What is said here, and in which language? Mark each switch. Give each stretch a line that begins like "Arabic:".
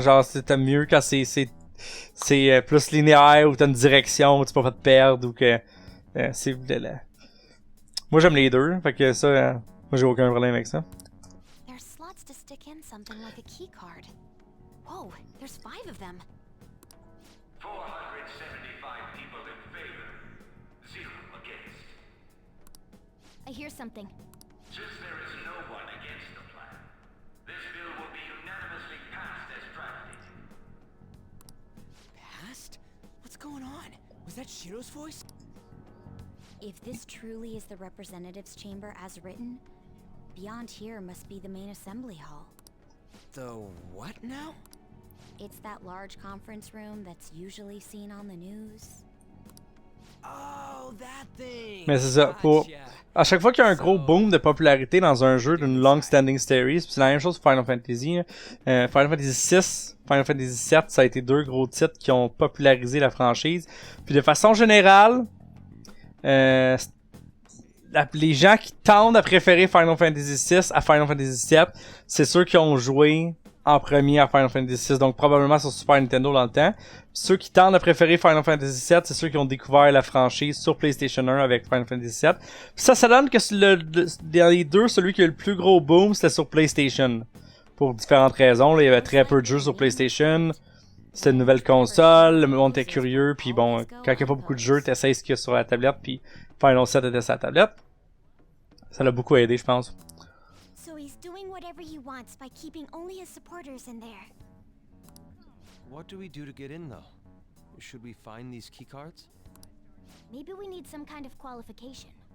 French: Genre, t'aimes mieux quand c'est plus linéaire ou t'as une direction où tu peux pas te perdre ou que c'est. Moi, j'aime les deux. Fait que ça, moi, j'ai aucun problème avec ça.
English: There's slots to stick in something like a key card. Whoa, there's 5 of them. 475 people in favor, 0 against. I hear something. Since there is no one against the plan, this bill will be unanimously passed as drafted. Passed? What's going on? Was that Shiro's voice? If this truly is the representatives' chamber as written, beyond here must be the main assembly hall. The what now? It's that large conference room that's usually seen on the news. Oh, that thing.
French: Mais c'est ça. À chaque fois qu'il y a un gros boom de popularité dans un jeu d'une
English: long-standing series,
French: c'est la même chose pour Final Fantasy. Final Fantasy 6, Final Fantasy 7, ça a été 2 gros titres qui ont popularisé la franchise. Puis de façon générale, les gens qui tendent à préférer Final Fantasy 6 à Final Fantasy 7, c'est ceux qui ont joué en premier à Final Fantasy 6, donc probablement sur Super Nintendo dans le temps. Puis ceux qui tendent à préférer Final Fantasy 7, c'est ceux qui ont découvert la franchise sur PlayStation 1 avec Final Fantasy 7. Puis ça donne que dans les deux, celui qui a eu le plus gros boom, c'était sur PlayStation. Pour différentes raisons, là, il y avait très peu de jeux sur PlayStation. C'était une nouvelle console, le monde était curieux, puis bon, quand il n'y a pas beaucoup de jeux, t'essayes ce qu'il y a sur la tablette, puis Final 7 était sur la tablette. Ça l'a beaucoup aidé, je pense.
English: So he's doing whatever he wants by keeping only his supporters in there. What do we do to get in, though? Should we find these keycards? Maybe we need some kind of qualification.